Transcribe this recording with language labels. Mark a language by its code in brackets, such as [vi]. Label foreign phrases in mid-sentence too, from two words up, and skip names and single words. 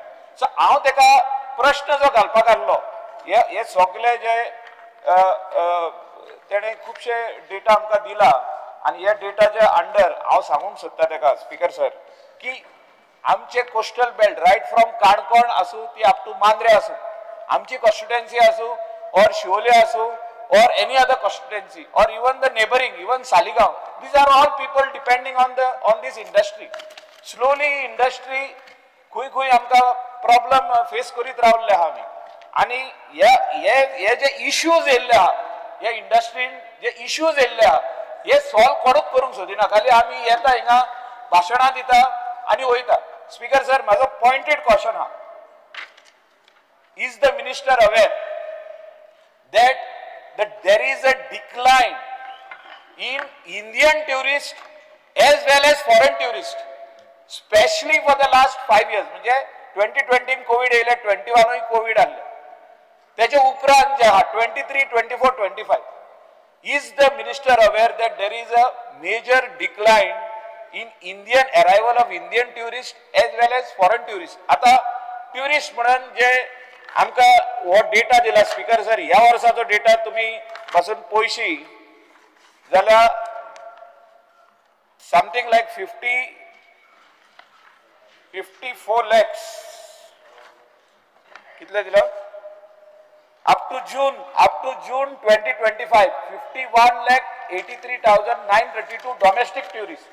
[kok] सो हांव तेका प्रश्न जो घालपाक आसलो, हे सगळे जे तेणे खुबशे डेटा आमकां दिला आणि ह्या डेटाच्या अंडर हांव सांगूंक सोदता तेका [en] Speaker sir [kok] की आमचे [en] coastal belt right from [kok] काणकोण आसूं ती [en] up to [kok] मांद्रे आसूं, आमची कॉन्स्टिट्युएन्सी आसूं और शिवोले आसूं [en] or any other constituency or even the neighboring, even Saligaon, these are all people depending on this industry. Slowly industry [kok] खुय आमकां [en] problem face [kok] करीत रावल्ले आहा आमी. आनी हे जे इश्यूज येयल्ले आहा, ह्या इंडस्ट्रीन जे इश्यूज येयल्ले आहा, हे सॉल्व कोणूच करूंक सोदिना. खाली आमी येता हिंगा भाशणां दिता आनी वयता. [en] Speaker sir, म्हाजो pointed question आहा, is the minister aware that there is a decline in Indian tourists as well as foreign tourists, especially for the last 5 years. [kok] म्हणजे 2020 कोविड येयले, 21 कोविड आले, त्याच्या उपरांत जे आहा 23, 24, 25, [en] is the minister aware that there is a major decline in Indian arrival of Indian tourists as well as foreign tourists? [kok] आता टुरिस्ट म्हणून जे आमकां हो डेटा दिला [en] Speaker sir, [kok] ह्या वर्साचो डेटा तुम्ही पासून पयशी जाल्यार [en] something like [kok] 54 lakhs कितले दिला [en] up to June [kok] 2025 51,83,932 [en] domestic tourist.